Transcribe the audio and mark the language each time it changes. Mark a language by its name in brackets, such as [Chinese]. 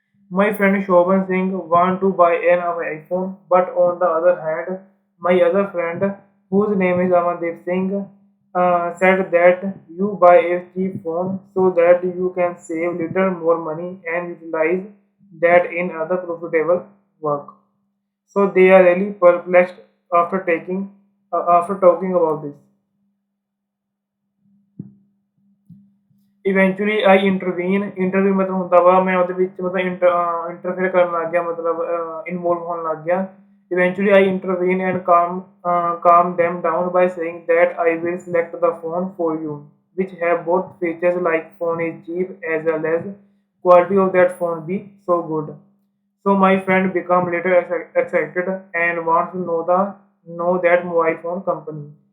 [English] My friend Shoban Singh want to buy an iPhone, but on the other hand, my other friend, whose name is Amandeep Singh, said that you buy a cheap phone so that you can save little more money and utilize that in other profitable work. So they are really perplexed after after talking about this. Eventually I interview [Punjabi] ਮਤਲਬ ਹੁੰਦਾ ਵਾ ਮੈਂ ਉਹਦੇ ਵਿੱਚ ਮਤਲਬ interfere ਕਰਨ ਲੱਗ ਗਿਆ, ਮਤਲਬ ਇਨਵੋਲਵ ਹੋਣ ਲੱਗ ਗਿਆ। [English] Eventually, I intervene and calm them down by saying that I will select the phone for you, which have both features like phone is cheap as well as quality of that phone be so good. So my friend become later excited and wants to know that mobile phone company.